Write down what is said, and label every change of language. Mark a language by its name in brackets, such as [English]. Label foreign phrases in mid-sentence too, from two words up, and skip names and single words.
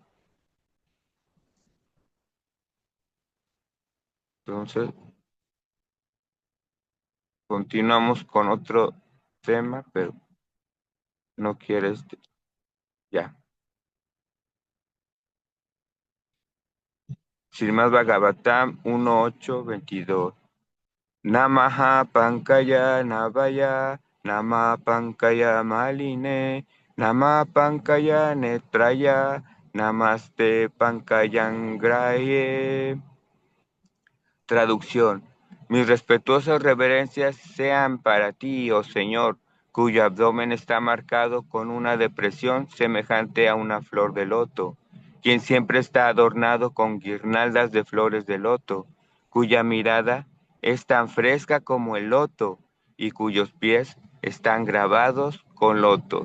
[Spanish] Entonces, continuamos con otro tema, pero no quiere ya. Srimad Bhagavatam 1.8.22. [Sanskrit] नमः पङ्कज नाभाय, नमः पङ्कज मालिने, नमः पङ्कज नेत्राय, नमस्ते पङ्कजाङ्घ्रये. [Spanish] Traducción. Mis respetuosas reverencias sean para ti, oh Señor, cuyo abdomen está marcado con una depresión semejante a una flor de loto, quien siempre está adornado con guirnaldas de flores de loto, cuya mirada es tan fresca como el loto y cuyos pies están grabados con lotos.